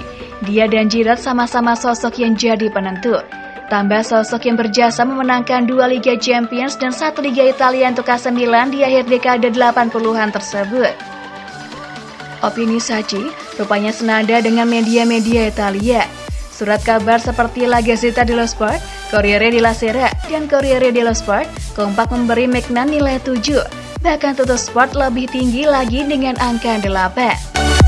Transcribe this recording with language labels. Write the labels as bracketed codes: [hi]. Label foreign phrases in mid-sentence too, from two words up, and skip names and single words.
[id] Dia dan Giroud sama-sama sosok yang jadi penentu. Tambah sosok yang berjasa memenangkan 2 Liga Champions dan 1 Liga Italia untuk AC Milan di akhir dekade 80-an tersebut. Opini Sacchi rupanya senada dengan media-media Italia. Surat kabar seperti La Gazzetta dello Sport, Corriere della Sera, dan Corriere dello Sport kompak memberi Maignan nilai 7. Bahkan Tuttosport lebih tinggi lagi dengan angka 8.